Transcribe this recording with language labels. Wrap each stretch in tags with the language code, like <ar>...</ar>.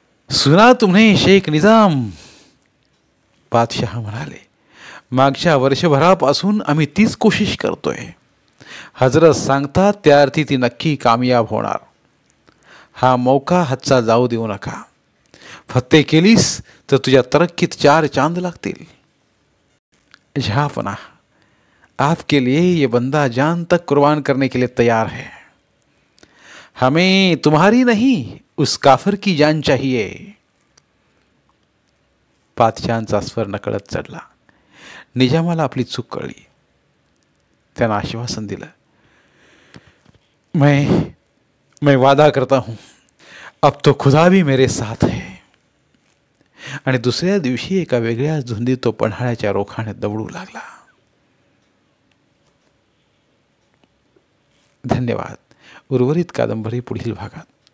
<mr>सुना तुम्ही शेख निजाम. बादशाह म्हणाले, मागच्या वर्षभरापासून आम्ही तीच कोशिश करतोय. हजरत सांगतात त्या अर्थी ती नक्की कामयाब होणार. हा मौका हातचा जाऊ देऊ नका. फत्ते केलीस तर तुझ्या तरक्कीत 4 चांद लागतील.</mr> <hi>जहांपना, आपके लिए ये बंदा जान तक कुर्बान करने के लिए तैयार है. हमें तुम्हारी नहीं उस काफिर की जान चाहिए.</hi> <mr>पातशाहांचा स्वर नकळत चढला. निजामाला आपली चूक कळली. त्यानं आश्वासन दिलं,</mr> <hi>मैं वादा करता हूं, अब तो खुदा भी मेरे साथ है.</hi> <mr>आणि दुसऱ्या दिवशी एका वेगळ्याच धुंदीत तो पन्हाळ्याच्या रोखाने दौडू लागला. धन्यवाद. उर्वरित कादंबरी पुढील भागात.</mr>